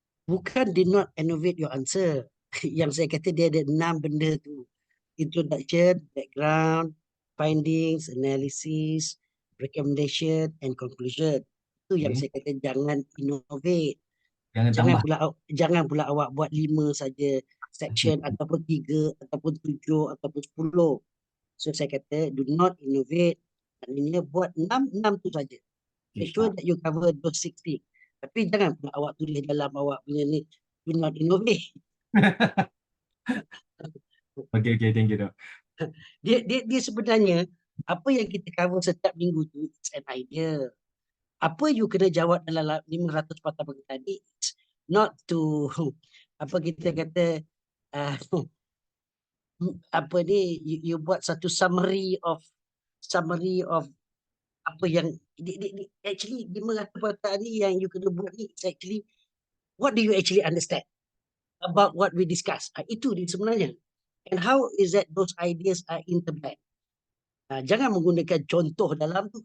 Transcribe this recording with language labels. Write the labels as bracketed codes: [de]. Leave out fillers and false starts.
[ms] Bukan [en] did not innovate your answer. [ms] Yang saya kata dia ada 6 benda tu. [en] Introduction, background, findings, analysis, recommendation and conclusion. [ms] Itu yang saya kata [en] jangan innovate. [ms] Jangan pula awak buat 5 saja section ataupun 3 ataupun 7 ataupun 10. So saya kata [en] do not innovate. [ms] Maknanya buat 6 tu saja. [en] Make sure that you cover those 60. [ms] Tapi jangan pula awak tulis dalam awak punya ni [en] do not innovate. Okay, thank you, Dok. [ms] Dia sebenarnya apa yang kita cover setiap minggu tu [en] it's an idea. [ms] Apa you kena jawab dalam 500 patah perkataan tadi, [en] it's not to [ms] apa kita kata apa ni you buat satu [en] summary of [ms] apa yang actually 500 perkataan ni yang you kena buat ni [en] it's actually what do you actually understand about what we discuss. [ms] Itu dia sebenarnya. [en] And how is that those ideas are interblend. [ms] Jangan menggunakan contoh dalam tu.